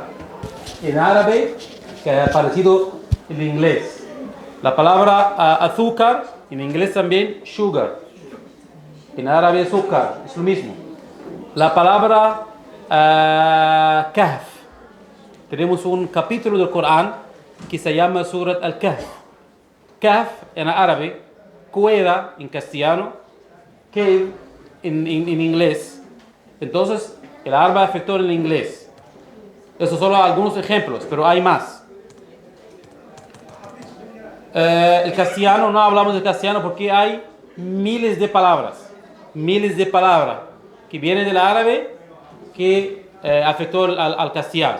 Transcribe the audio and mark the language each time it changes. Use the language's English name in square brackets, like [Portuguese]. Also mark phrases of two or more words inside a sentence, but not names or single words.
[Spanish] En árabe, que ha aparecido en inglés. La palabra azúcar, en inglés también, sugar. En árabe, azúcar, es lo mismo. La palabra kahf. Tenemos un capítulo del Corán que se llama Surat al-Kahf. Kahf en árabe, cueva en castellano, cave en inglés. Entonces, el árabe afectó en el inglés. Esos son algunos ejemplos, pero hay más. El castellano, no hablamos del castellano porque hay miles de palabras que vienen del árabe que afectó al castellano.